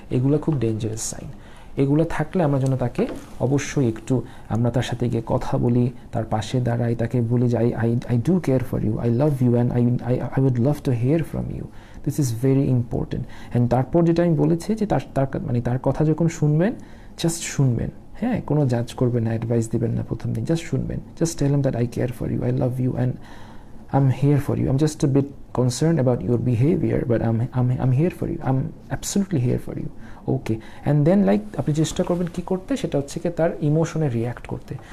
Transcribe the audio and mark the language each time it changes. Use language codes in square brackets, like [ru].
[bn] এগুলো খুব dangerous sign. এগুলো থাকলে আমরা যেন তাকে অবশ্যই একটু আমরা তার সাথে গিয়ে কথা বলি, তার পাশে দাঁড়াই, তাকে বলি যে [en] I do care for you, I love you, and I would love to hear from you. This is very important. [bn] And তারপর যেটা আমি বলেছি যে তার কথা যখন শুনবেন, জাস্ট শুনবেন, হ্যাঁ, কোনো জাজ করবেন না, অ্যাডভাইস দিবেন না প্রথম দিন, জাস্ট শুনবেন, [en] Just tell him that I care for you, I love you, and I'm here for you. I'm just a bit concerned about your behavior, but I'm here for you. I'm absolutely here for you. Okay. And then [bn] আপনি চেষ্টা করবেন কি করতে, সেটা হচ্ছে কি তার ইমোশনে react করতে।